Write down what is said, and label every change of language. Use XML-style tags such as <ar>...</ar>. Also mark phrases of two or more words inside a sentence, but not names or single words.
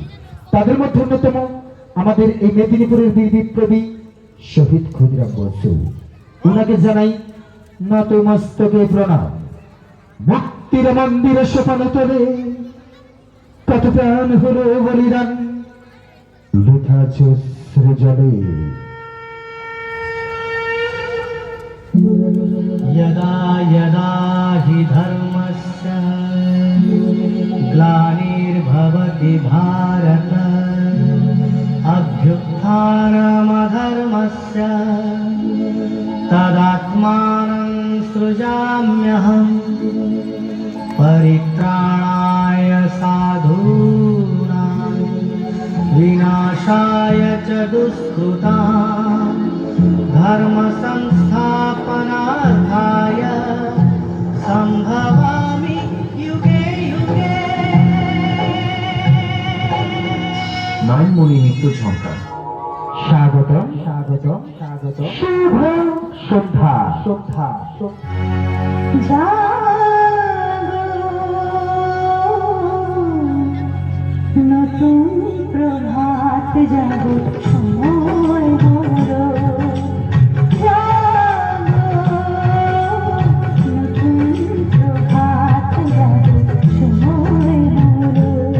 <bn>তাদের মধ্যে অন্যতম আমাদের এই মেদিনীপুরের বীর বিপ্লবী শহীদ ক্ষুদিরাম বসু। ওনাকে জানাই নতমস্তকে প্রণাম। মুক্তির মন্দিরে সোপান তলে কত প্রাণ হলো বলিদান বৃথা জলে।</bn> <sa>यदा यदा हि धर्मस्य ग्लानिर्भवति भारत अभ्युत्थानमधर्मस्य तदात्मानं सृजाम्यहम् परित्राणाय साधूनां विनाशाय च दुष्कृताम् धर्म संस्थापनार्थाय संभवामि युगे युगे।</sa> <bn>নারায়ণমণি নিত্য ঝঙ্কার। স্বাগত স্বাগত স্বাগত। শুভ সন্ধ্যা সন্ধ্যা। নতুন প্রভাত জাগো সময় হলো, নতুন প্রভাত জাগো সময় হলো।</bn>